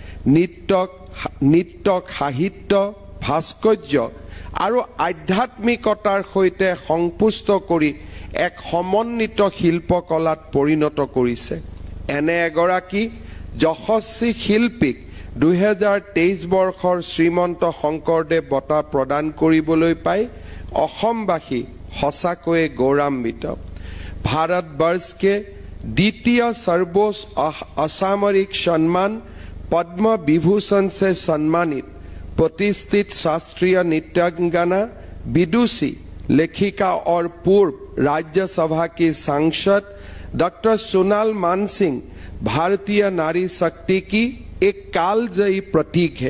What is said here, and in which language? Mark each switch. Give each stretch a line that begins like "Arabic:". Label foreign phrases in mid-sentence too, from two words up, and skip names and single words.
Assamese: নৃত্যক সাহিত্য ভাস্কৰ্য আৰু আধ্যাত্মিকতাৰ সৈতে সংপুষ্ট কৰি এক সমন্বিত শিল্পকলাত পৰিণত কৰিছে এনে এগৰাকী যশস্বী শিল্পীক 2023 বৰ্ষৰ শ্ৰীমন্ত শংকৰদেৱ বঁটা প্ৰদান কৰিবলৈ পাই অসমবাসী সঁচাকৈয়ে গৌৰৱান্বিত
Hindi: भारतवर्ष के द्वितीय सर्वोच्च असामरिक सम्मान पद्म विभूषण से सम्मानित प्रतिष्ठित शास्त्रीय नृत्यांगना विदुषी लेखिका और पूर्व राज्यसभा की सांसद डॉक्टर सोनाल मानसिंह भारतीय नारी शक्ति की एक कालजयी प्रतीक है